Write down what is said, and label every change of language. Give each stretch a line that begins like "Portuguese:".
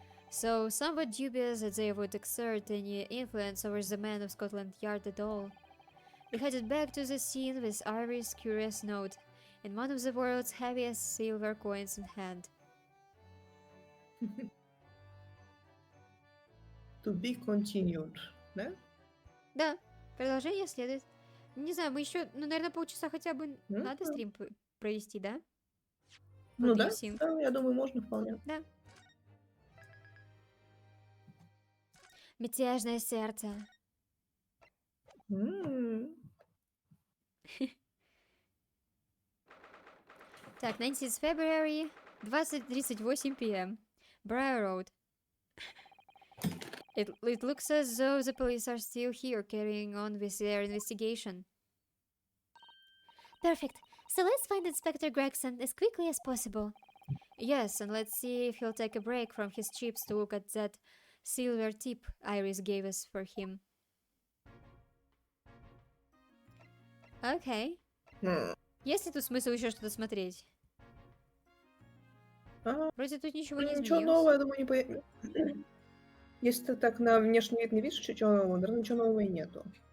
English: So, somewhat dubious that they would exert any influence over the men of Scotland Yard at all. We headed back to the scene with Iris' curious note and one of the world's heaviest silver coins in hand. To be continued,
Russian: да? Да, продолжение следует. Не знаю, мы еще, ну, наверное, полчаса хотя бы надо стрим провести, да? Ну
English: What do
Russian: да,
English: you think?
Russian: да, я думаю, можно вполне. Да. Мятежное сердце. М. Так,
English: 19th February, 20:38 p.m. Briar Road. It looks as though the police are still here carrying on with their investigation. Perfect. So let's find Inspector Gregson as quickly as possible. Yes, and let's see if he'll take a break from his chips to look at that silver tip Iris gave us for him.
Russian: Окей. М. Есть ли тут смысл еще что-то смотреть? А, Вроде тут ничего не Ничего изменилось. нового, я думаю, не появится. Если ты так на внешний вид не видишь ничего нового, наверное, ничего нового и нету.